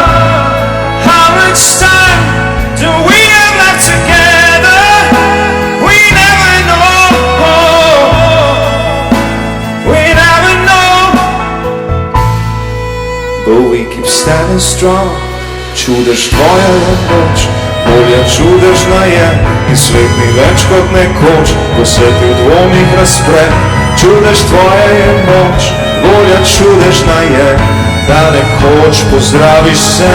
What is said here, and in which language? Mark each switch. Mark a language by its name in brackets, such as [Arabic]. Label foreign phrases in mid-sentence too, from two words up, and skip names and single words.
[English] How much time do we have left together? We never know. We never know. But we keep standing strong. [Slovenian] Čudež tvoja je moč, bolje čudežna je in svet ni več kot nekoč, ko se ti v dvomih razpre. Čudež tvoja je moč, bolje čudežna je, da nekoč pozdraviš se.